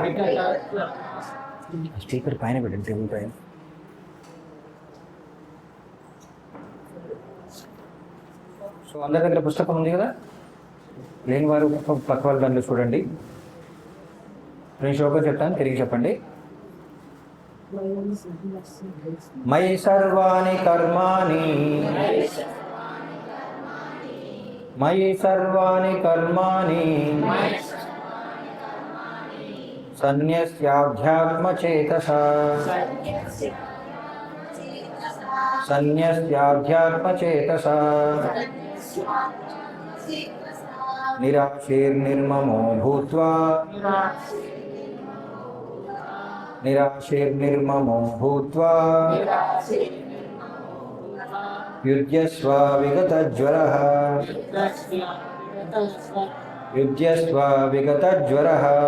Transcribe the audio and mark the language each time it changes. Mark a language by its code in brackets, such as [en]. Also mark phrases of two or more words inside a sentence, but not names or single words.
[te] స్పీకర్ పైన పెట్టండి, టేబుల్ పైన. సో అందరి దగ్గర పుస్తకం ఉంది కదా, లేని వారు పక్క వాళ్ళ దాంట్లో చూడండి. నేను శ్లోకం చెప్తాను, తిరిగి చెప్పండి. [sa] మయి సర్వాణి కర్మాణి మయి సర్వాణి కర్మాణి సన్యస్యాధ్యాత్మచేతసా సన్యస్యాధ్యాత్మచేతసా నిరాశీర్నిర్మమో భూత్వా నిరాశీర్నిర్మమో భూత్వా యుజ్యస్వ విగతజ్వరః యుజ్యస్వ విగతజ్వరః.